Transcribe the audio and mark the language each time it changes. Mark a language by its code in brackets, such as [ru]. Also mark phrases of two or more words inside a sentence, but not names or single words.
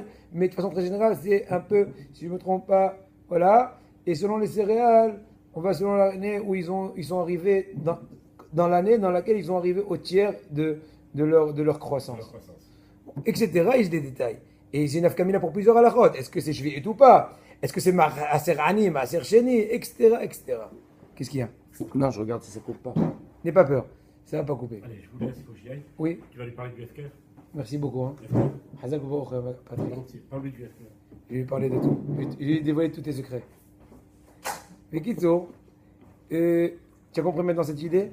[fr] Mais de façon très générale, c'est un peu, si je ne me trompe pas, voilà. Et selon les céréales, on va selon l'année où ils sont arrivés, dans l'année dans laquelle ils sont arrivés au tiers de leur croissance. Etc. Il y a des détails. Et c'est une afkamina pour plusieurs halachot. Est-ce que c'est shvi'it ou pas? Est-ce que c'est [he] מעשר עני, מעשר שני, [fr] etc. Qu'est-ce qu'il y a? Non, je regarde si ça coupe pas. N'aie pas peur, ça va pas couper. Allez, je vous laisse, il faut que j'y aille. Oui. Tu vas lui parler du FKR? Merci beaucoup. Hein. Hazak Patrick. Parle-lui du FKR. Je vais lui parler de tout. Je vais lui dévoiler tous tes secrets. Mais Kitso, tu as compris maintenant cette idée?